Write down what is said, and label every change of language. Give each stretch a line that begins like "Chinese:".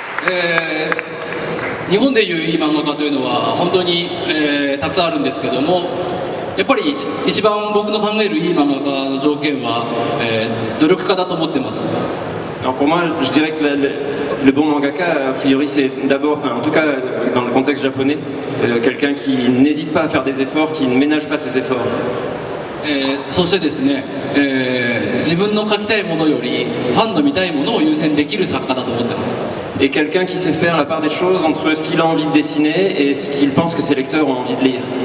Japanese: Euh, 日本でいういい漫画家というのは本当に、たくさんあるんですけども、やっぱり一番僕の考えるいい漫画家の条件は、努力家だと思ってます。
French: Alors pour moi, je dirais que le bon mangaka, a priori, c'est d'abord, enfin en tout cas dans le contexte japonais, quelqu'un qui n'hésite pas à faire des efforts, qui ne ménage pas ses efforts.
Japanese: そしてですね、自分の書きたいものよりファンの見たいものを優先できる作家だと思ってます。
French: Et quelqu'un qui sait faire la part des choses entre ce qu'il a envie de dessiner et ce qu'il pense que ses lecteurs ont envie de lire.